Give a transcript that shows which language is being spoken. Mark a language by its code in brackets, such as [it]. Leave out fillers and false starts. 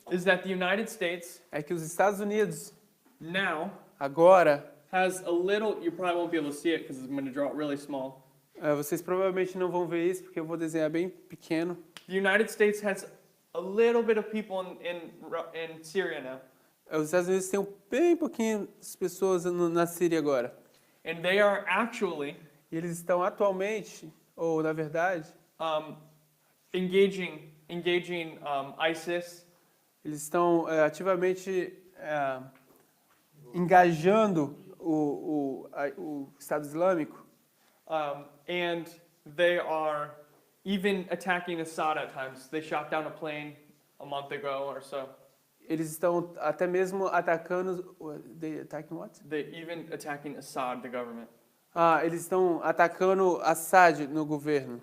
[en] is that the United States [pt] é que os Estados Unidos [en] now [pt] agora, [en] has a little, you probably won't be able to see it because I'm going to draw it really small. [pt] vocês provavelmente não vão ver isso porque eu vou desenhar bem pequeno. [en] The United States has a little bit of people in Syria now. [pt] Os Estados Unidos têm bem pouquinhas pessoas na Síria agora. [en] And they are actually [pt] E eles estão atualmente, ou na verdade, [en] engaging ISIS, [pt] eles estão ativamente engajando o Estado Islâmico. [en] And they are even attacking Assad at times. They shot down a plane a month ago or so. [pt] Eles estão até mesmo atacando. [en] They attacking what? They even attacking Assad, the government, [pt] Eles estão atacando Assad no governo,